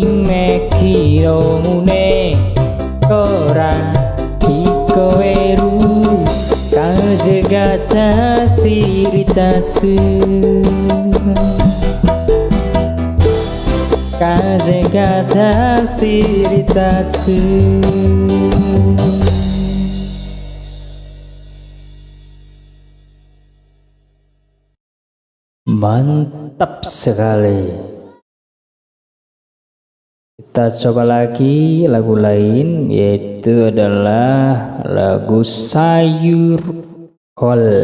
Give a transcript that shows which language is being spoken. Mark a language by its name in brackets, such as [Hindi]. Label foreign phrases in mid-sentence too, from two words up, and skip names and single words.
[Japanese] めきの胸ほら聞こえる風が走り立つ風が走り立つ [Indonesian] Mantap sekali. Kita coba lagi lagu lain, yaitu adalah lagu Sayur Kol.